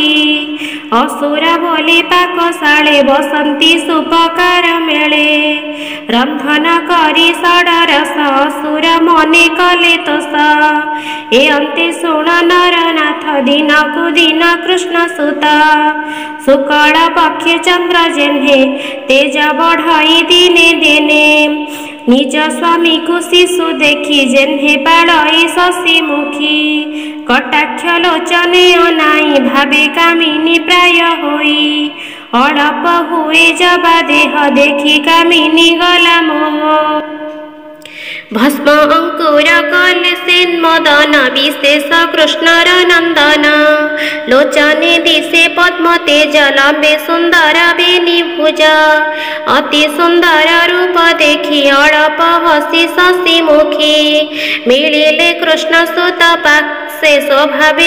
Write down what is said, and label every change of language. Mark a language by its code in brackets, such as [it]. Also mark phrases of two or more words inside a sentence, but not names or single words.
[or] ଅସୁର ବୋଲେ ପାକଶାଳେ ବସନ୍ତୀ ସୁପକାର ମେଳେ। ରନ୍ଧନ କରି ଷଡରସ ଅସୁର ମନେ କଲେ ତୋଷ। ଏ ଅନ୍ତେ ଶୁଣ ନରନାଥ ଦିନକୁ ଦିନ କୃଷ୍ଣ ସୁତ। ଶୁକ୍ଳ ପକ୍ଷେ ଚନ୍ଦ୍ର ଯେହ୍ନେ ତେଜ ବଢ଼ଇ ଦିନେ ଦିନେ। ନିଜ ସ୍ୱାମୀ କୋ ଶିଶୁ ଦେଖି ଯେହ୍ନେ ବାଢ଼ଇ ଶଶି ମୁଖୀ। କଟାକ୍ଷ ଲୋଚନେ ଅନାଇ ଭାବେ କାମିନୀ ପ୍ରାୟ ହୋଇ ଅଡ଼ପ ହୁଏ ଯେବେ ଦେହ ଦେଖି କାମିନୀ ଗଲା ମୋହ ଭସ୍ମ ଅଙ୍କୁର କଲ ସେନ ମଦନ ବିଶେଷ କୃଷ୍ଣର ନନ୍ଦନ ଲୋଚନେ ଦିଶେ ପଦ୍ମ ତେଜ ଲମ୍ବେ ସୁନ୍ଦର ବେଣୀ ଭୁଜ ଅତି ସୁନ୍ଦର ରୂପ ଦେଖି ଅଡ଼ପ ହସି ଶଶି ମୁଖୀ ମିଳିଲେ କୃଷ୍ଣ ସୁତ ପାଖେ ସ୍ୱଭାବେ